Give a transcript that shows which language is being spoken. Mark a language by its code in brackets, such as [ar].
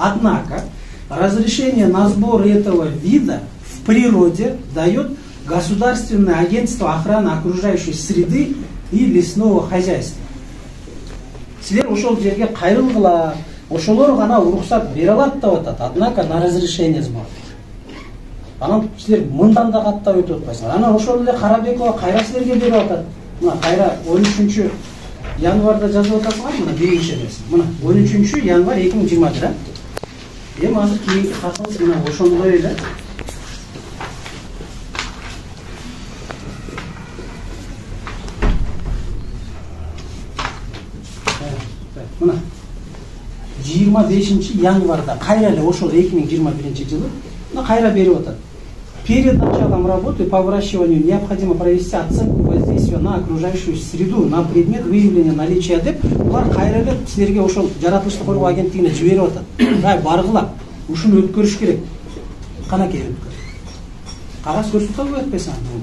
[ru] Однако разрешение на сбор этого вида в природе дает Государственное агентство охраны окружающей среды и лесного хозяйства. [ky] Силер ошол жерге кайрылгыла, ошолор гана уруксат бере алат деп атат. [ru] Однако на разрешение сбора. [ky] Анан силер мындан да каттап өтүп атпайсыңар. Анан ошол эле Карабекова кайра силерге берип атат. Мына кайра 13 январда жазып атасыңар, мына биринчи эмес. Мына 13 январь 2020. Эми азыр кийинки хатыңыз мына ошондой эле. Мына 25 январда кайра эле ошол 2021 жылы мына кайра берип атат. [ru] Перед началом работы по выращиванию необходимо провести оценку воздействия на окружающую среду на предмет выявления наличия деп. [ky] Булар кайра эле силерге ошол жаратылышты коргоо агенттигине жиберип атат. Баргыла, ушуну өткөрүш керек. Канакей өткөр. Кагаз көрсөтүп албай атпайсың.